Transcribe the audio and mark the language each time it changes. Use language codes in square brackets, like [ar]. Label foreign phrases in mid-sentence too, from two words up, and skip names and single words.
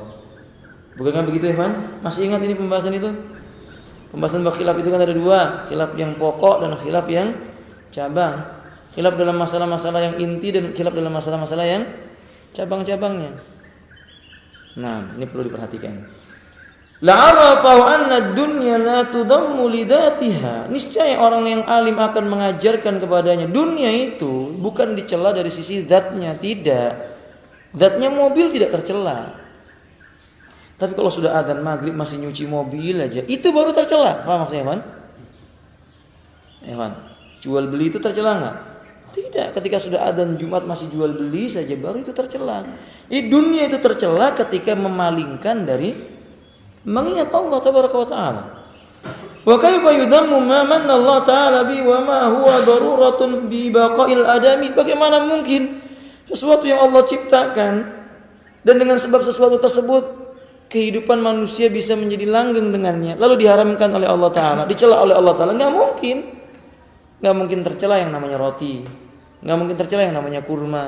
[id] Bukankah begitu, Ikhwan? Masih ingat ini pembahasan itu? Pembahasan bab khilaf itu kan ada dua, khilaf yang pokok dan khilaf yang cabang. Khilaf dalam masalah-masalah yang inti dan khilaf dalam masalah-masalah yang cabang-cabangnya. Nah, ini perlu diperhatikan. [ar] لعرف أن الدنيا لا تذم لذاتها. [id] Niscaya orang yang alim akan mengajarkan kepadanya dunia itu bukan dicela dari sisi zatnya, tidak. Zatnya mobil tidak tercela. Tapi kalau sudah azan maghrib masih nyuci mobil aja, itu baru tercela. Paham maksudnya, Evan? Evan, jual beli itu tercela enggak? Tidak. Ketika sudah azan Jumat masih jual beli saja, baru itu tercela. Dunia itu tercela ketika memalingkan dari mengingat Allah [ar] تبارك وتعالى. وكيف يذم ما من الله تعالى به وما هو ضرورة ببقاء الآدمي? [id] Bagaimana mungkin sesuatu yang Allah ciptakan dan dengan sebab sesuatu tersebut kehidupan manusia bisa menjadi langgeng dengannya, lalu diharamkan oleh [ar] الله تعالى, [id] dicela oleh [ar] الله تعالى? [id] Enggak mungkin. Enggak mungkin tercela yang namanya roti. Enggak mungkin tercela yang namanya kurma.